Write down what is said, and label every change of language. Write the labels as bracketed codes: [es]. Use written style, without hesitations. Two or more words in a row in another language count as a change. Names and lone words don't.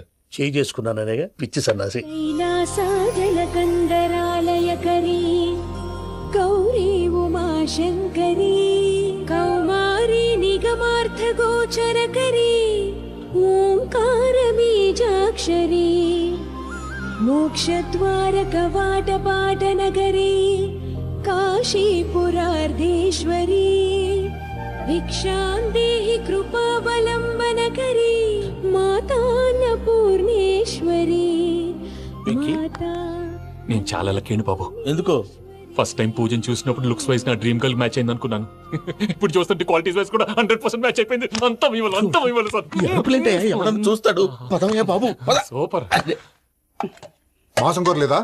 [te] చేయి చేసుకున్నాననేగా పిచ్చి సన్నాసి. [sa] గౌరీ ఉమాశంకరీ కౌమారీ నిగమార్థ గోచరకరీ ఓంకార బీజాక్షరీ मोक्षद्वारकवाटपाटनगरे काशीपुरार्धेश्वरी भिक्षां देहि कृपावलम्बनकरी मातान्नपूर्णेश्वरी माता. [te] నేను చాలా లక్కీ బాబు. ఎందుకో? [en] first time [te] పూజను చూసినప్పుడు [en] looks wise [te] నా [en] dream girl [te] మ్యాచ్ అయింది అనుకున్నాను. ఇప్పుడు చూస్తుంటే [en] qualities wise [te] కూడా 100% మ్యాచ్ అయిపోయింది. అంతా ఇవ్వాలి సార్. చూస్తాడు. పదవయ్యా బాబు. సూపర్. మాసం కోరలేదా?